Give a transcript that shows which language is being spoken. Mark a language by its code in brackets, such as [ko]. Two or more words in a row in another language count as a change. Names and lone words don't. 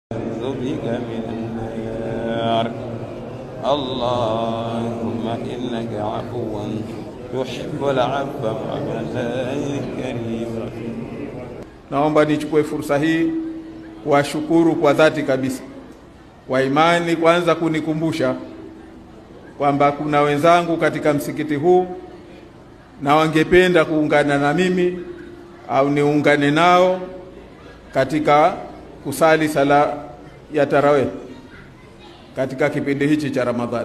[ar] بك من النار. اللهم إنك عفو تحب العفو فاعف كريم. [sw] Naomba nichukue fursa hii kuwashukuru kwa dhati kabisa wa imani, kwanza kunikumbusha kwamba kuna wenzangu katika msikiti huu na wangependa kuungana na mimi au niungane nao katika kusali sala ya tarawih katika kipindi hichi cha Ramadhani.